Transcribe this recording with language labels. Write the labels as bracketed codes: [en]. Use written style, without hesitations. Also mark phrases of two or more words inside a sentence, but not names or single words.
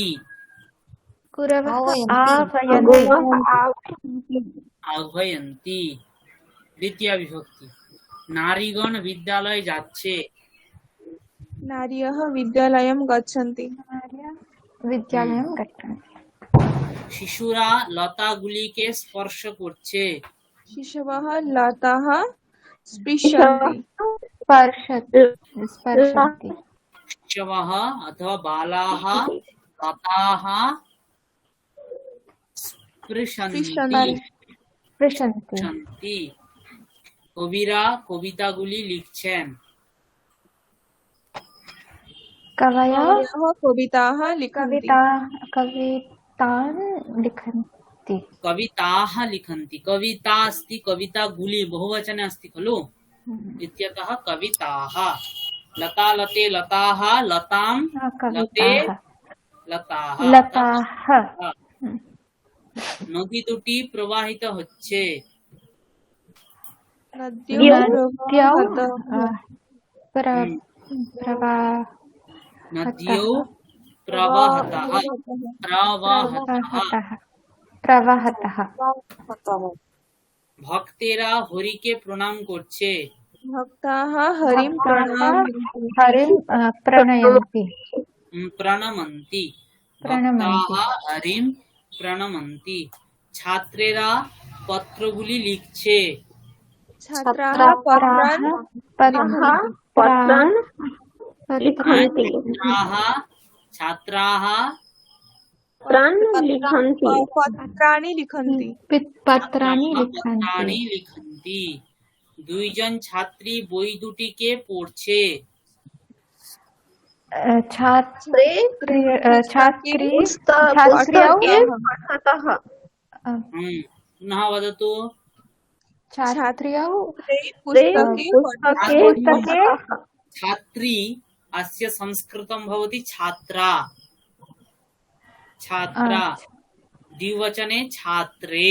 [sa] कुरवः आह्वयन्ति। आह्वयन्ति आह्वयन्ति द्वितीया विभक्ति [bn] নারীগণ বিদ্যালয় যাচ্ছে [sa] नार्यः विद्यालयं गच्छन्ति विद्यालयं गच्छन्ति [bn] শিশুরা লতাগুলিকে স্পর্শ করছে [sa] शिशवः लताः स्पृशन्ति स्पर्शन्ति शिशवः अथवा बालाः लताः স্পৃশন্তি स्पृशन्ति [bn] কবিরা কবিতাগুলি লিখছেন [sa] कवयः कविताः लिखन्ति कवितान् लिखन्ति कविताः लिखन्ति कविता अस्ति कवितागुली बहुवचने अस्ति खलु इत्यतः कविताः लता लते लताः लतां लते कविताः लताः लताः [bn] নদী দুটি প্রবাহিত হচ্ছে [sa] नद्यौ नद्यौ नद्यौ प्रवाहतः प्रवाहतः प्रवाहतः [bn] ভক্তেরা হরিকে প্রণাম করছে [sa] भक्ताः हरिं हरिं प्रणयन्ति প্রণমন্তি प्रणमन्ति ভক্তাः হরিম প্রণমন্তি [bn] ছাত্রেরা পত্রগুলি লিখছে [sa] छात्राः पत्रान् पत्रान् लिखन्ति छात्राः पत्राणि लिखन्ति पत्राणि পত্রাণি लिखन्ति [bn] লিখন্তি দুইজন ছাত্রী বই দুটিকে পড়ছে [sa] छात्री पुस्तके पठतः पुनः वदतु छात्र्यौ पुस्तके पुस्तके छात्री अस्य संस्कृतं भवति छात्रा छात्रा द्विवचने छात्रे